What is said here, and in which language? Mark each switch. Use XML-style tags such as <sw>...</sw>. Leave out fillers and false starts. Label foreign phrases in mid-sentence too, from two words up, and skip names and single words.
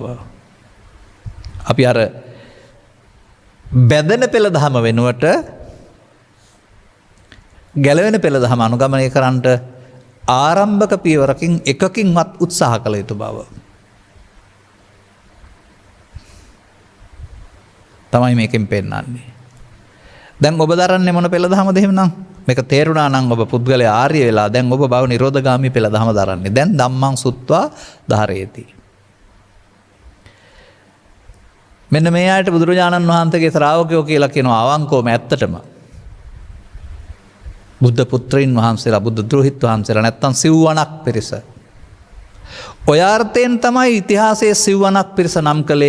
<si>අපි අර බැඳෙන පෙළ දහම වෙනුවට ගැලවෙන පෙළ දහම අනුගමනය කරන්නට ආරම්භක පියවරකින් එකකින්වත් උත්සාහ කළ යුතු බව. තමයි මේකෙන් පෙන්නන්නේ. දැන් ඔබ දරන්නේ මොන පෙළ දහමද එහෙමනම්? මේක තේරුණා නම් ඔබ පුද්ගලයා ආර්ය වෙලා දැන් ඔබ බව නිරෝධගාමී පෙළ දහම දරන්නේ.</si> <pi>දැන් ධම්මං සුත්වා ධාරේති.</pi> <si>මෙන්න මේ ආයත බුදුරජාණන් වහන්සේගේ ශ්‍රාවකයෝ කියලා කියනවා අවංකවම ඇත්තටම. බුද්ධ පුත්‍රයන් වහන්සේලා බුද්ධ ද්‍රෝහිත් වහන්සේලා නැත්තම් සිව්වණක් පිරිස. ඔය අර්ථයෙන් තමයි ඉතිහාසයේ සිව්වණක් පිරිස නම් කළේ.</si>